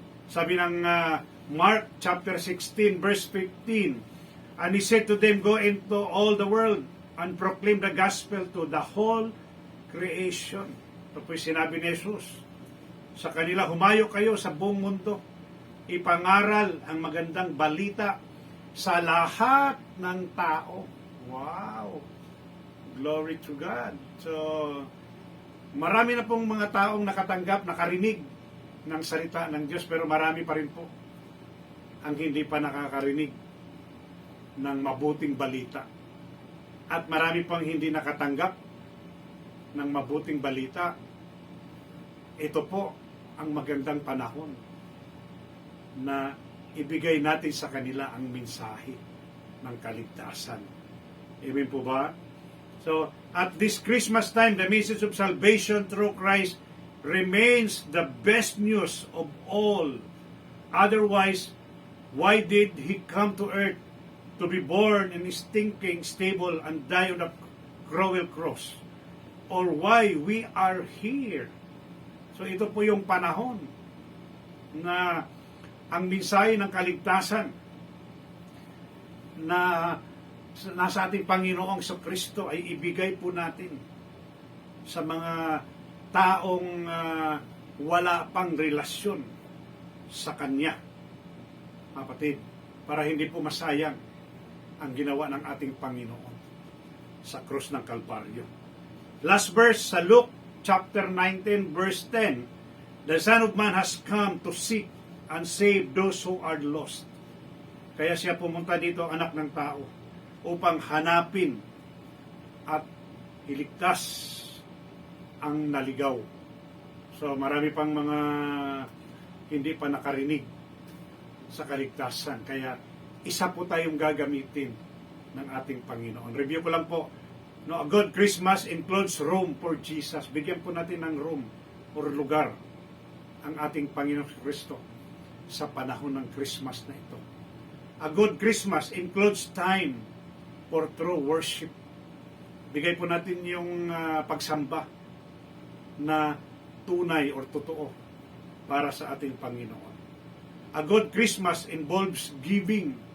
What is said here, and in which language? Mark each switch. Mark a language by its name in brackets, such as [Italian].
[Filipino] Sabi ng [English] Mark chapter 16 verse 15, and he said to them, go into all the world and proclaim the gospel to the whole creation. [Filipino] Ito po yung sinabi ni Jesus sa kanila, humayo kayo sa buong mundo, ipangaral ang magandang balita sa lahat ng tao. Wow! [English] Glory to God. [Filipino] So, marami na pong mga taong nakatanggap, nakarinig ng salita ng Diyos, pero marami pa rin po ang hindi pa nakakarinig ng mabuting balita. At marami pang hindi nakatanggap ng mabuting balita. Ito po ang magandang panahon na ibigay natin sa kanila ang mensahe ng kaligtasan. Amen po ba? [English] So, at this Christmas time, the message of salvation through Christ remains the best news of all. Otherwise, why did He come to earth to be born in a stinking stable and die on a cruel cross? Or why we are here? [Filipino] So, ito po yung panahon na ang mensahe ng kaligtasan na nasa ating Panginoong Kristo ay ibigay po natin sa mga taong wala pang relasyon sa Kanya, kapatid, para hindi po masayang ang ginawa ng ating Panginoon sa krus ng Kalbaryo. [English] Last verse sa Luke chapter 19 verse 10, the Son of Man has come to seek and save those who are lost. [Filipino] Kaya siya pumunta dito, anak ng tao, upang hanapin at iligtas ang naligaw. So marami pang mga hindi pa nakarinig sa kaligtasan. Kaya isa po tayong gagamitin ng ating Panginoon. Review ko lang po. [English] No, a good Christmas includes room for Jesus. [Filipino] Bigyan po natin ng room or lugar ang ating Panginoon Kristo sa panahon ng Christmas na ito. [English] A good Christmas includes time for true worship. [Filipino] Bigay po natin yung pagsamba na tunay or totoo para sa ating Panginoon. [English] A good Christmas involves giving.